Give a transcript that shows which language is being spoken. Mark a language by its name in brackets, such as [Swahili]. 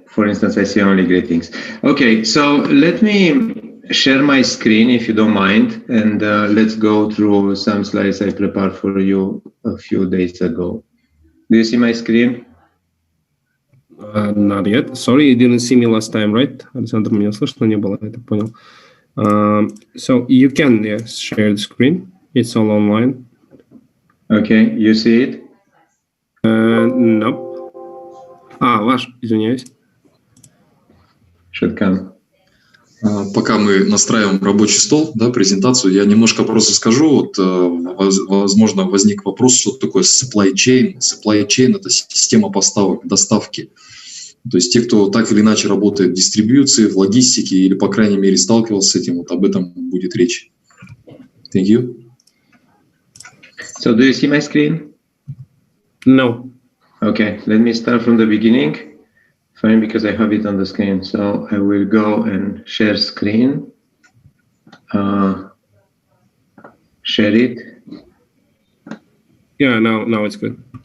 [English] For instance, I see only greetings. Okay, so let me share my screen if you don't mind, and let's go through some slides I prepared for you a few days ago. Do you see my screen? Not yet. Sorry, you didn't see me last time, right? [Russian] Александр, меня слышно не было, я так понял. [English] So you can share the screen. It's all online. Okay, you see it? No. [Russian] Ваш, извиняюсь. [English] Should come. [Russian] Пока мы настраиваем рабочий стол, презентацию, я немножко просто скажу. Возможно, возник вопрос, что такое supply chain. Supply chain – это система поставок, доставки. То есть те, кто так или иначе работает в дистрибьюции, в логистике или, по крайней мере, сталкивался с этим, об этом будет речь. [English] Thank you. So do you see my screen? No. Okay, let me start from the beginning. Fine, because I have it on the screen. So I will go and share screen. Share it. Yeah, now it's good.